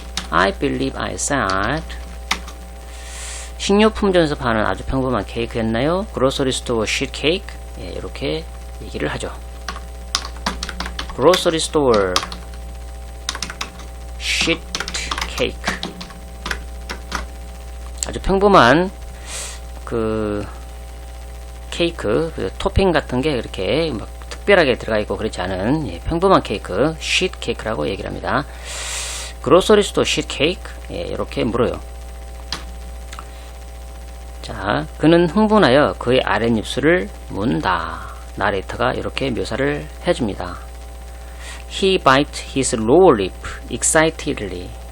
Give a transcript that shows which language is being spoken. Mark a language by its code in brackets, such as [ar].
[en] I believe I said [ko] 식료품점에서 파는 아주 평범한 케이크였나요? [en] grocery store sheet cake. [ko] 예, 이렇게 얘기를 하죠. [en] grocery store sheet cake. [ko] 아주 평범한 그 케이크, 그 토핑 같은 게 이렇게 막 특별하게 들어가 있고 그렇지 않은 평범한 케이크, sheet cake라고 얘기를 합니다. [en] grocery store sheet cake. [ko] 예, 이렇게 물어요. 자, 그는 흥분하여 그의 아랫입술을 문다. 나레이터가 이렇게 묘사를 해줍니다. [en] He bit his lower lip excitedly.